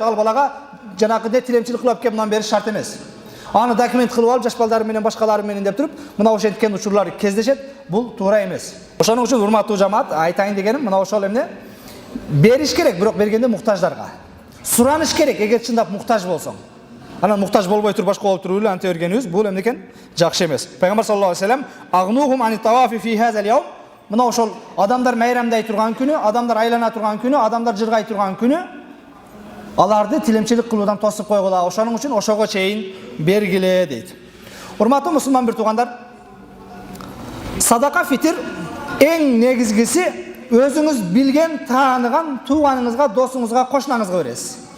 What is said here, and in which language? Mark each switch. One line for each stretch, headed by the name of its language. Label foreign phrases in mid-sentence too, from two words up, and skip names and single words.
Kyrgyz: Ал балага жанагы тилемчилик кылып кеп мындан бери шарт эмес. Аны документ кылып алып, жаш балдары менен башкалары менен деп туруп, мына ошенткен учурлар кездешет. Бул туура эмес. Ошоның үчүн урматтуу жамаат, айтайын дегеним, мына ошол эмне бериш керек, бирок бергенде муктаждарга. Сураныш керек, эгер чындап муктаж болсоң. Анан муктаж болбой туруп башка болуп туруп эле анте бергенибиз бул эмне экен? Жакшы эмес.
Arabic: Пайгамбар صلى الله عليه وسلم أغنوهم عن الطواف في هذا اليوم.
Kyrgyz: Мына ошол адамдар майрамдай турган күнү, адамдар айлана турган күнү, адамдар жыргай турган күнү аларды тилемчилик кылуудан тосуп койгула. Ошоның үчүн ошого чейин бергиле дейт. Урматтуу мусулман бир туугандар, садака фитир эң негизгиси өзүңүз билген, тааныган тууганыңызга, досуңузга, кошунаңызга бересиз.